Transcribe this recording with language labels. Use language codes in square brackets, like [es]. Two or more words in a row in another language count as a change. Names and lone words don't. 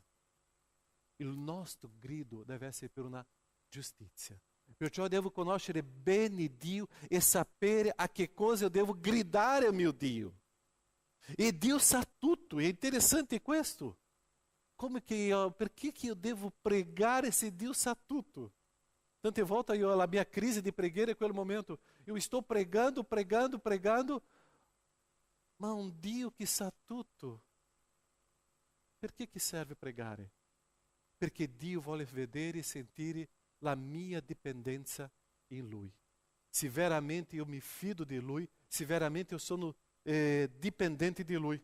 [it] Il nostro grido deve essere per una giustizia. Perciò devo conoscere bene Dio e sapere a che cosa eu devo gridare ao mio Dio. E Dio sa tutto, è interessante questo. Perché [pt] que eu [it] devo pregare se Dio sa tutto? Tante volte [pt] a minha crise [it] de preghiera è quel momento. [pt] Eu estou [it] pregando, ma un Dio che sa tutto. Perché che serve pregare? Perché Dio vuole vedere e sentire la mia dipendenza in Lui. Se veramente eu mi fido di Lui, se veramente eu sono dipendente di Lui.